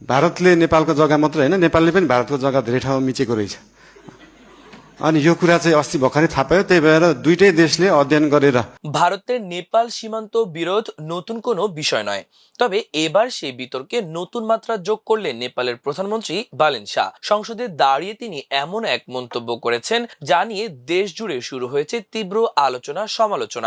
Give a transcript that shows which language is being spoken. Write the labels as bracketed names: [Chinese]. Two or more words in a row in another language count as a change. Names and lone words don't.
[Nepali] भारतले नेपालको जग्गा मात्र हैन, नेपालले पनि भारतको जग्गा धेरै ठाउँमा मिचेको रहेछ। अनि यो कुरा चाहिँ अस्ति भर्खरै थाहा पायो, त्यही भएर दुईटै देशले अध्ययन गरेर। [Bangla] ভারতের নেপাল সীমান্ত বিরোধ নতুন কোনো বিষয় নয়, তবে এবার সেই বিতর্কে নতুন মাত্রা যোগ করলেন নেপালের প্রধানমন্ত্রী বালেন শাহ। সংসদে দাঁড়িয়ে তিনি এমন এক মন্তব্য করেছেন যা নিয়ে দেশ জুড়ে শুরু হয়েছে তীব্র আলোচনা সমালোচনা।